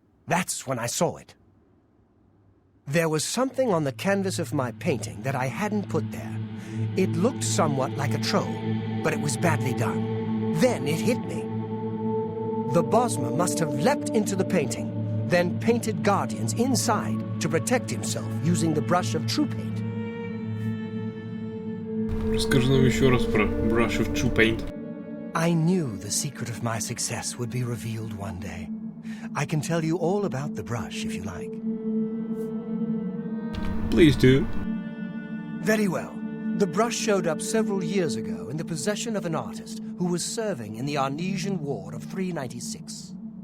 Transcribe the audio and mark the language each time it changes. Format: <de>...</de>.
<en>That's when I saw it. There was something on the canvas of my painting that I hadn't put there. It looked somewhat like a troll, but it was badly done. Then it hit me. The Bosmer must have leapt into the painting, then painted guardians inside to protect himself using the brush of true paint.</en> <ru>Расскажи нам еще раз про Brush of True Paint.</ru> <en>I knew the secret of my success would be revealed one day. I can tell you all about the brush if you like. Please do. Very well. The brush showed up several years ago in the possession of an artist who was serving in the Arnesian War of 396.</en>